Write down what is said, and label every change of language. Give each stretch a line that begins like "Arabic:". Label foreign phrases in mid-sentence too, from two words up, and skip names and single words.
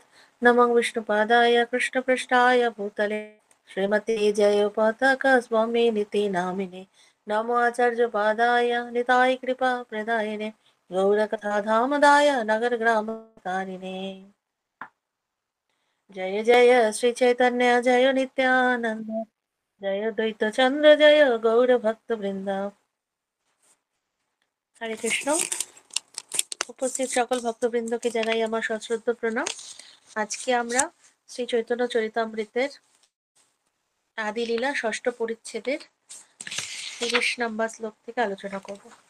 Sanskrit: नमो विष्णुपादाय कृष्णपृष्ठाय भूतले श्रीमते जयपताका स्वामी निति नामिने नमो आचार्यपादाय निताय कृपा प्रदायिने गौरकथाधामदाय नगरग्रामकारिणे जय जय श्री चैतन्य जय नित्यानंद जय द्वैत चंद्र जय गौर भक्त বৃন্দ।
Bangla: হরে কৃষ্ণ। উপস্থিত সকল ভক্তবৃন্দকে জানাই আমার সশ্রদ্ধ প্রণাম। আজকে আমরা শ্রী চৈতন্য চরিতামৃতের আদি লীলা ষষ্ঠ পরিচ্ছেদের ৩০ নম্বর শ্লোক থেকে আলোচনা করব।